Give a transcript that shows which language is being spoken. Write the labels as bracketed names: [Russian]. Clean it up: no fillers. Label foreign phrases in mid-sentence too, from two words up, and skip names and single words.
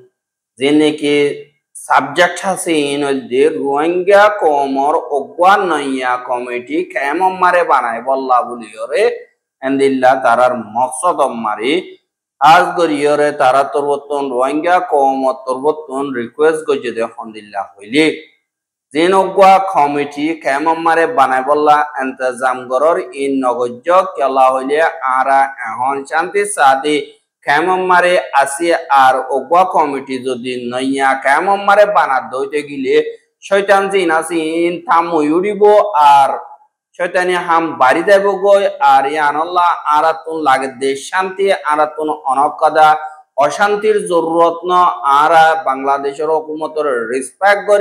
[Rohingya] jeneki subject hase inolde rohingya komor ogwan noya committee kemom mare banay bolla buliyore endilla tarar maqsad mare az goriyore tara torboton rohingya komor torboton request gojede hondilla hoili jin ogwa committee kemom mare banay bolla intizam goror in nogojjo kela hoile ara ehon shanti sadi কেমন মারে আসি আর ওগা কমিটি যদি নইয়া কেমন মারে বানা দইতে গিলে শয়তান জিন আসি থাম উড়িব আর শয়তানি হাম বাড়ি দেব গই আর ইয়ানাল্লাহ আরাতুন লাগে দেশ শান্তি আরাতুন অনকদা অশান্তির জরুরত ন আরা বাংলাদেশের হুকুমতের রেসপেক্ট করি